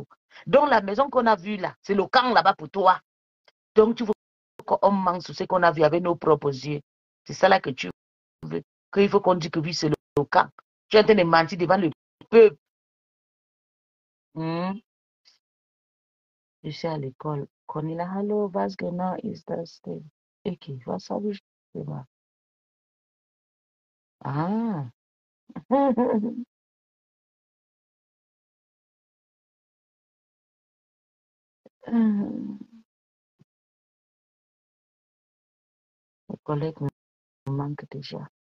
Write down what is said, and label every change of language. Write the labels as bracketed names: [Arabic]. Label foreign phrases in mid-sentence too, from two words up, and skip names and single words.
[French] Donc, la maison qu'on a vue là, c'est le camp là-bas pour toi. Donc, tu veux qu'on mange sur ce qu'on a vu avec nos propres yeux. C'est ça là que tu veux. Qu'il faut qu'on dise que oui, c'est le camp. Tu es en train de mentir devant le peuple. Je suis à l'école. [German] Cornelia, hello, was genau ist das denn? Okay, was habe ich gemacht? Ah. [French] Le collègue me manque déjà.